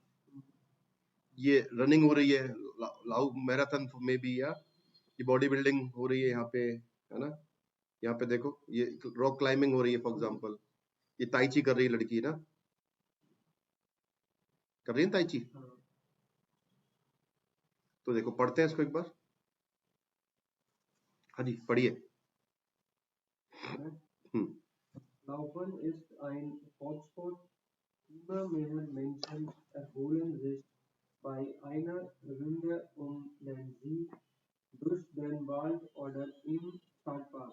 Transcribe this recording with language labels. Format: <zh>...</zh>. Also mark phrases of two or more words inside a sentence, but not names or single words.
<hi>ये रनिंग हो रही है, लाउ मैराथन में भी, या ये</hi> <en>body building</en> <hi>हो रही है यहाँ पे, है ना। यहाँ पे देखो, ये</hi> <en>rock climbing</en> <hi>हो रही है</hi> <en>for example,</en> <hi>ये ताइची कर रही है लड़की ना, कर रही है ताइची। तो देखो, पढ़ते हैं इसको एक बार। हाँ जी, पढ़िए।</hi> <de>Laufen ist ein Volkssport. Immer mehr Menschen erholen sich bei einer Runde den See durch den Wald oder im Stadtpark.</de>